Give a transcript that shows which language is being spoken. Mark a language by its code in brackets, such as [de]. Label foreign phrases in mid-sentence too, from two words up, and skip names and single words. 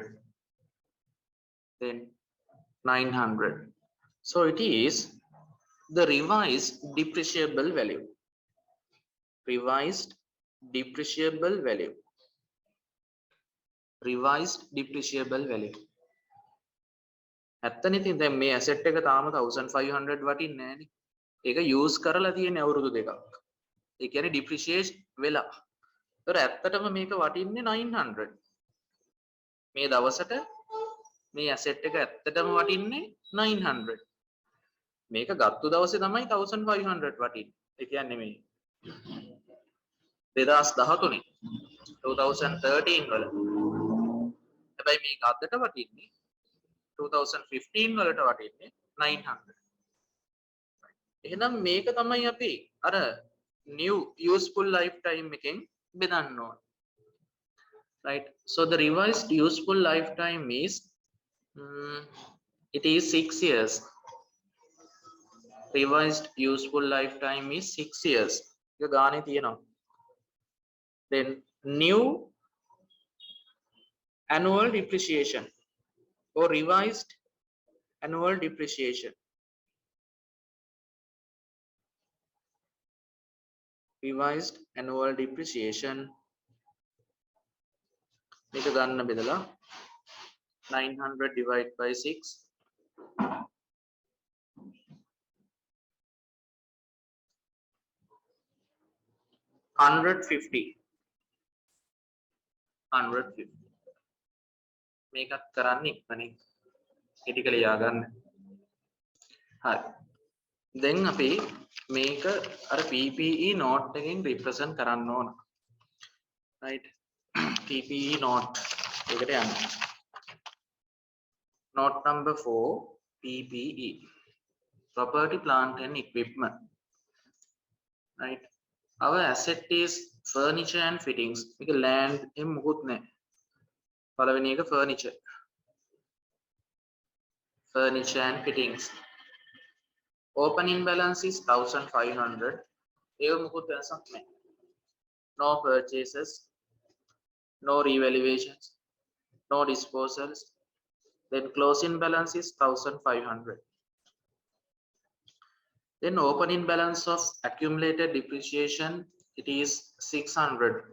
[en] Then 900, so it is the revised depreciable value. Revised depreciable value. Revised depreciable value. [si] ඇත්තනේ ඉතින් දැන් මේ asset එක තාම 1500 වටින්නේ නැහැනේ. ඒක use කරලා තියෙන අවුරුදු දෙකක්. ඒ කියන්නේ depreciate වෙලා. ඒතර ඇත්තටම මේක වටින්නේ 900. මේ දවසට මේ asset එක ඇත්තටම වටින්නේ 900. මේක ගත්තු දවසේ තමයි 1500 වටින්නේ. ඒ කියන්නේ මේ 2013 2013 වල. හැබැයි මේක අදට වටින්නේ 2015 වලට වටින්නේ 900. එහෙනම් මේක තමයි අපි අර [en] new useful lifetime [si] එකෙන් බෙදන්න ඕන. [en] Right, so the revised useful lifetime is it is 6 years. Revised useful lifetime is 6 years. [si] ඒක ගානේ තියෙනවා. [en] Then new annual depreciation or revised annual depreciation. Revised annual depreciation [si] මේක ගන්න බෙදලා 900 [en] divided by [si] 6 150 මේකත් කරන්න ඉක්මනින් ක්‍රිටිකලි යාගන්න. හරි. දැන් අපි මේක අර [en] PPE note [si] එකෙන් represent කරන්න ඕන. right, [en] PPE note [si] එකට යන්න. [en] note number 4 PPE, property plant and equipment. right, our asset is furniture and fittings. [si] මේක land එම් මොකුත් නැහැ. පළවෙනි එක [en] furniture and fittings. Opening balance is 1500. [si] ඒක මොකුත් වෙනසක් නැහැ. [en] No purchases, no revaluations, no disposals. Then closing balance is 1500. Then opening balance of accumulated depreciation, it is 600.